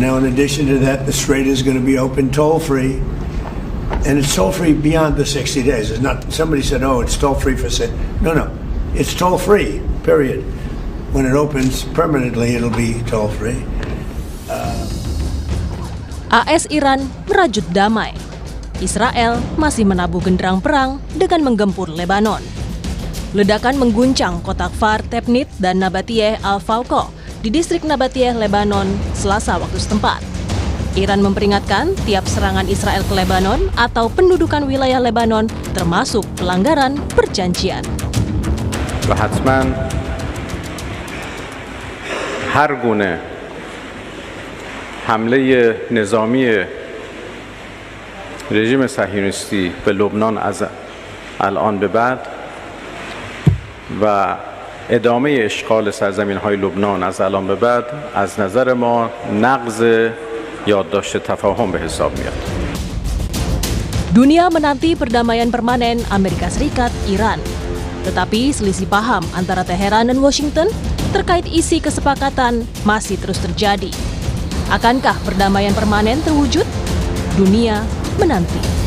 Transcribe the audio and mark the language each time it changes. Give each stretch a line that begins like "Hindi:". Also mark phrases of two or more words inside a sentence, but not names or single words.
English: Now, in addition to that, the Strait is going to be open toll-free. And it's toll-free beyond the 60 days. It's not, somebody said, oh, it's toll-free for... No. It's toll-free, period. When it opens permanently, it'll be toll-free.
Indonesian: AS Iran merajut damai. Israel masih menabuh genderang perang dengan menggempur Lebanon. Ledakan mengguncang kota Kfar Tebnit dan Nabatiyeh Al-Fauqa di distrik Nabatiyeh, Lebanon, Selasa waktu setempat. Iran memperingatkan tiap serangan Israel ke Lebanon atau pendudukan wilayah Lebanon termasuk pelanggaran perjanjian.
Persian: و حتما هر گونه حمله نظامی رژیم صهیونیستی به لبنان از الان به بعد و ادامه اشغال سرزمین‌های لبنان از الان به بعد از نظر ما نقض یادداشت تفاهم به حساب میاد.
Indonesian: Dunia menanti perdamaian permanen Amerika Serikat Iran. Tetapi selisih paham antara Teheran dan Washington terkait isi kesepakatan masih terus terjadi. Akankah perdamaian permanen terwujud? Dunia menanti.